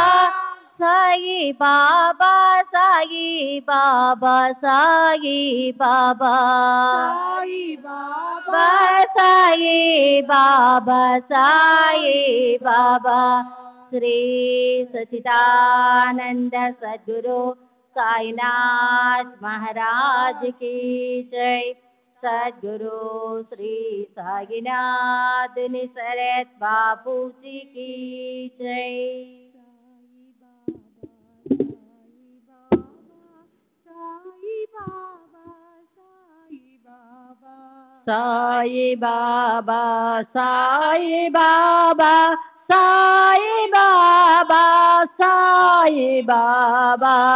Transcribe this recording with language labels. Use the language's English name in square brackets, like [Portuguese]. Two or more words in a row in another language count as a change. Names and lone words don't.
[Hindi] Sai Baba, Sai Baba, Sai Baba. Sai Baba, Sai Baba. Sri Sachidanand Sadguru साईनाथ महाराज की जय। सद्गुरु श्री साईनाथ निसरत बापू जी की जय। साई बाबा, साई बाबा, साई बाबा, साई बाबा।